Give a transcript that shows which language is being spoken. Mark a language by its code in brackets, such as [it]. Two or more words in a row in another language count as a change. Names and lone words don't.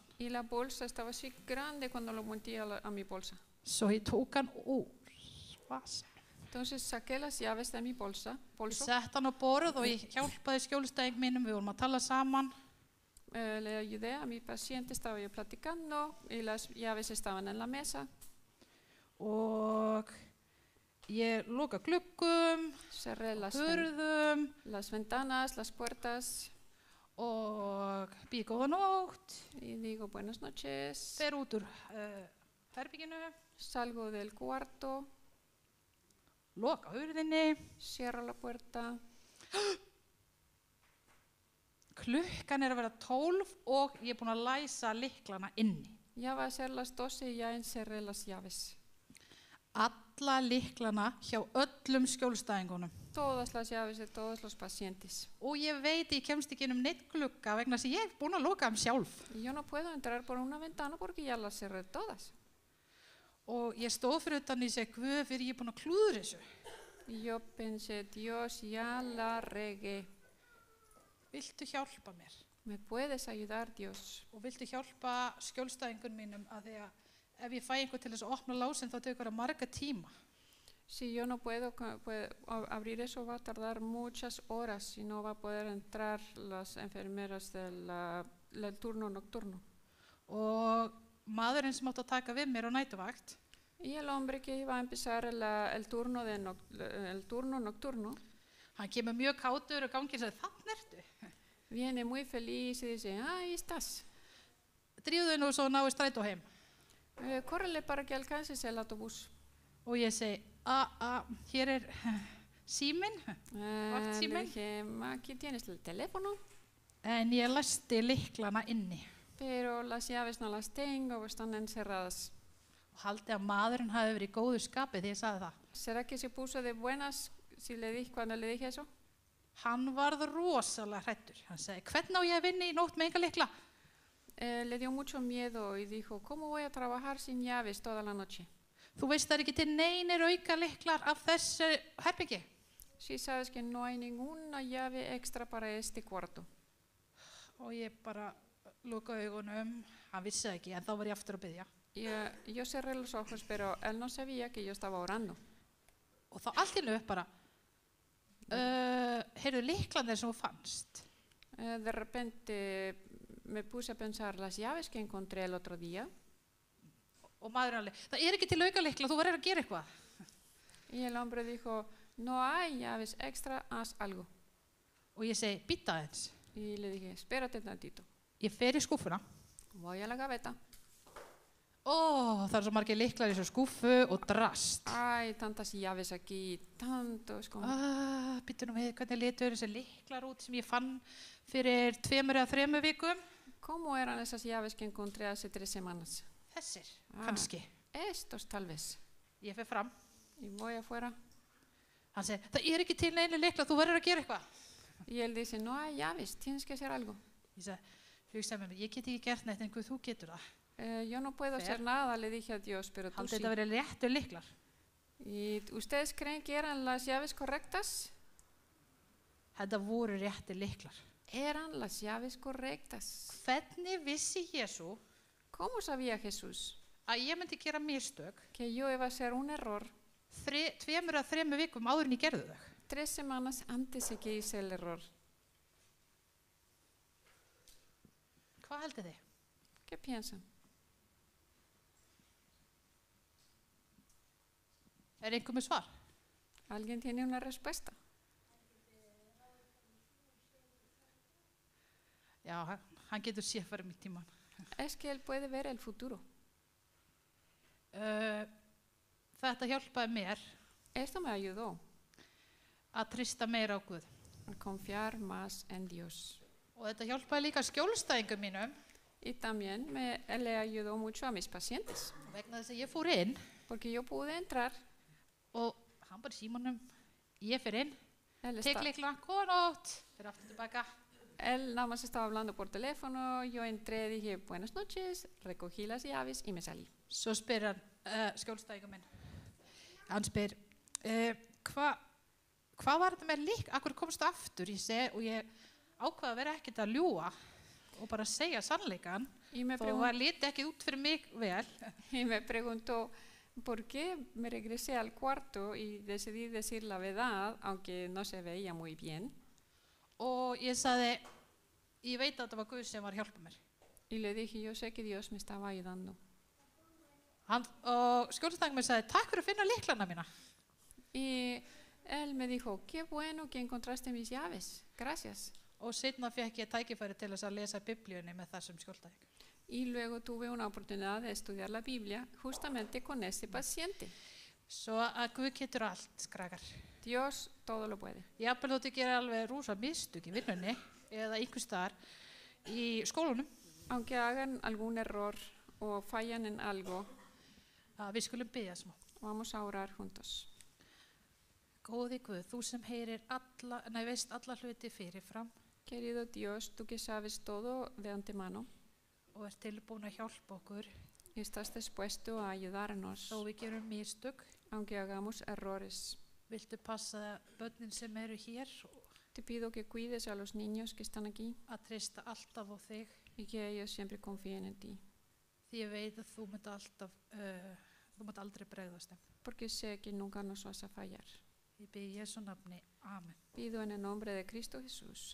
[es] Y la bolsa estaba así grande cuando lo metí a mi bolsa. [is] Svo ég tók hann úr vasan. [es] Entonces saqué las llaves de mi [is] Ég [es] bolso. [is] sett hann á borð og ég hjálpaði skjólstæðing mínum, við vorum að tala saman. [es] Le ayudé a mi paciente, estaba yo platicando y las llaves estaban en la mesa. [is] Og ég loka gluggum, [es] Cerré [is] hurðum [es] las ventanas, las puertas [is] og býð góða nótt, [es] y digo buenas noches. [is] fer út úr herbygginu, [es] Salgo del cuarto, [is] loka hurðinni, [es] cierro la puerta. [is] klukkan að vera 12 og ég búin að læsa lyklana inni. [es] Ya va a ser las 12 y ya encerré las llaves. [is] Alla lyklana hjá öllum skjólstæðingunum. [es] Todas las llaves de todos los pacientes. [is] Og ég veit ég kemst ekki um neitt glugga vegna þess að ég búin að loka sjálf. [es] Y yo no puedo entrar por una ventana porque ya las cerré todas. [is] Og ég stóð fyrir utan í seg, Guð, fyrir ég búin að klúðra þessu. [es] Y yo pensé, Dios, ya la regué. [is] Viltu hjálpa mér? [es] ¿Me puedes ayudar, Dios? [is] Og viltu hjálpa skjólstæðingun mínum að því að ef ég fæ einhver til þess að opna lásinn þá tekur það marga tíma. [es] Si yo no puedo abrir eso, va a tardar muchas horas y no va a poder entrar las enfermeras del turno nocturno. [is] Og maðurinn sem átt að taka við mér á nætuvakt, [es] Y el hombre que iba a empezar el turno nocturno [is] hann kemur mjög kátur og gangi og sagði, þannig ertu. [es] viene muy feliz y dice, ahí estás. [is] Drífðu nú svo náðu strætó heim. [es] Córrele para que alcances el autobús. [is] Og ég segi, hér síminn, [es] Le [is] vaktsíminn, [es] dije, aquí tienes el teléfono, [is] en ég læsti lyklana inni. [es] pero las llaves no las tengo, están encerradas. [is] Og haldi að maðurinn hafi verið í góðu skapi þegar ég sagði það. [es] ¿Será que se puso de buenas cuando le dije eso? [is] Hann varð rosalega hrættur. Hann segi, hvernig á ég að vinna í nótt með enga lykla? [es] Le dio mucho miedo y dijo, ¿cómo voy a trabajar sin llaves toda la noche? [is] Þú veist það er ekki til neinir auka lyklar af þessu herbyggi. [es] Sí, sabes que no hay ninguna llave extra para este cuarto. [is] Og ég bara loka augunum, hann vissi það ekki, en þá var ég aftur að biðja. [es] Yo cerré los ojos, pero él no sabía que yo estaba orando. [is] Og þá allt í einu bara, heyrðu lyklanir sem þú fannst. [es] De repente me puse a pensar las llaves que encontré el otro día. [is] Og maðurinn alveg, það er ekki til auka lykla, þú verður að gera eitthvað. [es] Y el hombre dijo, no hay llaves extra, haz algo. [is] Og ég segi, býta aðeins. [es] Y le dije, espérate tantito. [is] Ég fer í skúffuna. [es] Voy a la gaveta. [is] Það er svo margir lyklar í svo skúffu og drast. [es] Hay tantas llaves aquí, tantos. [is] Býtu nú við, hvernig litur þessi lyklar út sem ég fann fyrir 2 eða 3 vikum? [es] ¿Cómo eran esas llaves que encontré hace 3 semanas? [is] Þessir, kannski. [es] Estos tal vez. [is] Ég fer fram. [es] Y voy afuera. [is] Hann segi, það er ekki til neinu lykla, þú verður að gera eitthvað. [es] Y él dice, no hay llaves, tienes que hacer algo. [is] Ég segi, hugsaði með mér, ég get ekki gert neitt en þú getur það. [es] Yo no puedo hacer nada, le dije a Dios, pero tú [is] Haldið [es] sí. [is] þetta verið réttu lyklar. [es] ¿Y ustedes creen que eran las llaves correctas? [is] Þetta voru réttu lyklar. [es] Eran las llaves correctas. [is] Hvernig vissi Jesú [es] ¿Cómo sabía Jesús [is] að ég myndi gera mistök [es] que yo iba a hacer un error [is] 2 eða 3 vikum áður en ég gerði þau? [es] 3 semanas antes de que hice el error? [is] Hvað heldið þið? [es] ¿Qué piensan? [is] Er einhver með svar? [es] ¿Alguien tiene una respuesta? [is] Já, hann getur séð fyrir mig tíman. [es] Es que él puede ver el futuro. [is] Þetta hjálpaði mér [es] Esto me ayudó [is] að trista meira á Guð. [es] a confiar más en Dios. [is] Og þetta hjálpaði líka skjólstæðingum mínum [es] y también le ayudó mucho a mis pacientes, [is] vegna þess að ég fór inn [es] porque yo pude entrar, [is] og hann bara í símanum, ég fer inn, [es] él, [is] tek lykla, góða nótt, fyrir aftur tilbaka. [es] él nada más estaba hablando por teléfono, yo entré, dije buenas noches, recogí las llaves y me salí. [is] Svo spyr hann skjólstæðingum minn, hann spyr, hvað var þetta með lík, akkur komstu aftur? Ég segi, og ég ákvaði að vera ekkert að ljúga og bara segja sannleikan, [es] Y me, [is] þó var liti ekki út fyrir mig vel. [es] y me preguntó por qué me regresé al cuarto y decidí decir la verdad, aunque no se veía muy bien. [is] Og ég sagði, ég veit að þetta var Guð sem var að hjálpa mér. [es] Y le dije, yo sé que Dios me estaba ayudando. [is] Og skjólstæðingum minn sagði, takk fyrir að finna lyklana mína. [es] Y él me dijo, qué bueno que encontraste mis llaves, gracias. [is] Og seinna fekk ég tækifæri til þess að lesa Biblíunni með þessum skjólstæðing. [es] Y luego tuve una oportunidad de estudiar la Biblia justamente con ese paciente. [is] Svo að Guð getur allt, krakkar. [es] Dios todo lo puede. [is] Jafnvel þótt ég gera alveg rosa mistök í vinnunni eða einhvers staðar í skólanum, [es] Aunque hagan algún error o fallan en algo, [is] að við skulum biðja smá. [es] vamos a orar juntos. [is] Góði Guð, þú sem veist alla hluti fyrirfram [es] Querido Dios, tú que sabes todo de antemano [is] og ert tilbúin að hjálpa okkur [es] y estás dispuesto a ayudarnos, [is] þó við gerum mistök. [es] aunque hagamos errores. [is] Viltu passa börnin sem eru hér [es] Te pido que cuides a los niños que están aquí [is] að treysta alltaf á þig, [es] y que ellos siempre confíen en ti, [is] því ég veit að þú munt aldrei bregðast þeim. [es] porque sé que nunca nos vas a fallar. [is] Ég bið í Jesú nafni. Amen. [es] Pido en el nombre de Cristo Jesús.